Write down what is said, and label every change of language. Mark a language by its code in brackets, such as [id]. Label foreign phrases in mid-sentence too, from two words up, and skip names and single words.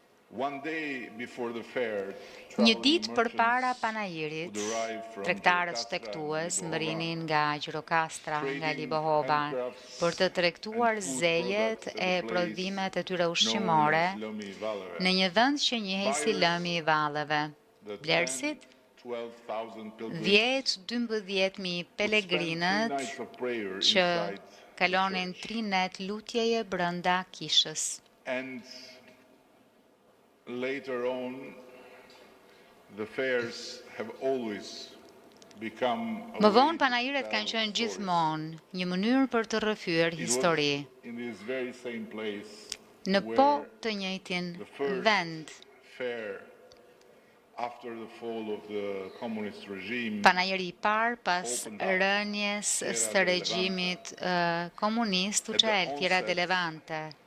[sq] Një ditë përpara panairit, tregtarët shtektues mbërrinin nga Gjirokastra, nga Libohova, për të tregtuar zejet e prodhimet e tyre ushqimore në një vend që njihej si lëmi i valleve. Vlerësit 10-12.000 pelegrinët që kalonin 3 net lutjeje brenda kishës. [en] Later on, the fairs have always become [sq] Më vonë panairet kanë qenë gjithmonë një mënyrë për të rrëfyer histori. Në po të njëjtin vend. Panairi i parë pas rënies së regjimit komunist u çel Fiera de Levante.